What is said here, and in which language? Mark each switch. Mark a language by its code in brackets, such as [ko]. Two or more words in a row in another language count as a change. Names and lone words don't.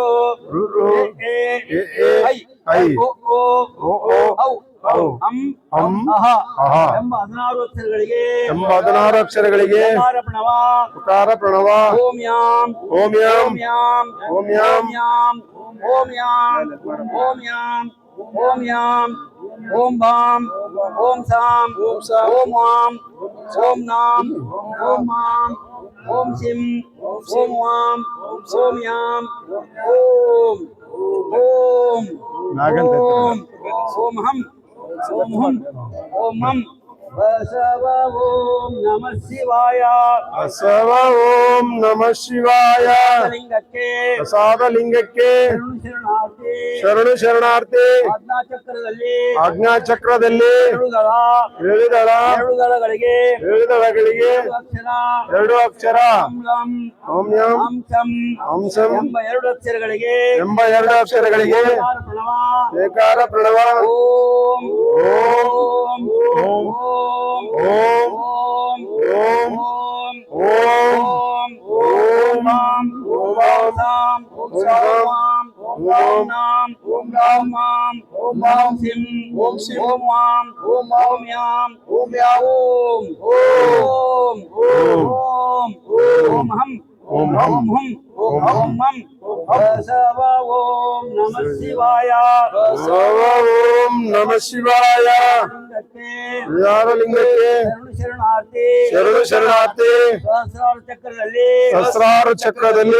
[kn] ರು ರು ಎ ಎ ಎ ಐ ಐ ಓ ಓ ಓ ಓ ಔ ಔ ಹಂ ಹಂ ಅಹ ಅಹ ಎಂಬ 16 ಅಕ್ಷರಗಳಿಗೆ ಎಂಬ 16 ಅಕ್ಷರಗಳಿಗೆ ಕಾರ ಪ್ರಣವ ಉಕಾರ ಪ್ರಣವ [sa] ಓಂ ಯಾಂ ಓಂ ಯಾಂ ಓಂ ಯಾಂ ಓಂ ಯಾಂ ಯಾಂ ಓಂ ಯಾಂ ಓಂ ಯಾಂ ಓಂ ಯಾಂ ಓಂ ಭಾಂ ಓಂ ಸಾಂ ಓಂ ವಾಂ ಓಂ ನಾಂ ಓಂ ಮಾಂ ಓಂ ಸಿಂ ಓಂ ವಾಂ ಓಂ ಯಾಂ ಓಂ ಓಂ ಓಂ ಓಂ ಹಂ ಓಂ ಹಂ ಓಂ ಹಂ ಬಸವ ಓಂ ನಮಃ ಶಿವಾಯ ಬಸವ ಓಂ ನಮಃ ಶಿವಾಯ. [kn] ಲಿಂಗಕ್ಕೆ ಪ್ರಸಾದಲಿಂಗಕ್ಕೆ ಶರಣಾರ್ಥಿ. ಶರಣು ಶರಣಾರ್ಥಿ. ಆಜ್ಞಾ ಚಕ್ರದಲ್ಲಿ ಆಜ್ಞಾ ಚಕ್ರದಲ್ಲಿ 7 ದಳ 7 ದಳ 2 ದಳಗಳಿಗೆ 7 ದಳಗಳಿಗೆ 2 ಅಕ್ಷರ ಎರಡು ಅಕ್ಷರ [sa] ಓಂ ಲಂ ಓಂ ಯಂ ಹಂ ಚಂ ಹಂಸಂ [kn] ಎಂಬ 2 ಅಕ್ಷರಗಳಿಗೆ ಎಂಬ ಎರಡು ಅಕ್ಷರಗಳಿಗೆ ಪ್ರಣವ ಏಕಾರ ಪ್ರಣವ [sa] ಓಂ ಓಂ ಓಂ ಓಂ ಓಂ ಓಂ ಓಂ ಓಂ ಓಂ ಮಾಂ ಓಂ ಸಾಂ ಓಂ ಸಾಂ ಓಂ ನಾಂ ಓಂ ಮಾಂ ಓಂ ಮಾಂ ಸಿಂ ಓಂ ಸಿಂ ಓಂ ವಾಂ ಓಂ ಓಂ ಯಾಂ ಓಂ ಯಾಂ ಓಂ ಓಂ ಓಂ ಓಂ ಹಂ ಓಂ ಹಂ ಓಂ ಹಂ ಬಸವ ಓಂ ನಮಃ ಶಿವಾಯ ಬಸವ ಓಂ ನಮಃ ಶಿವಾಯ [kn] ಯಾರ ಲಿಂಗಕ್ಕೆ ಶರಣಾರ್ಥಿ ಶರಣು ಶರಣಾರ್ಥಿ ಸಹಸ್ರಾರು ಚಕ್ರದಲ್ಲಿ ಸಹಸ್ರಾರು ಚಕ್ರದಲ್ಲಿ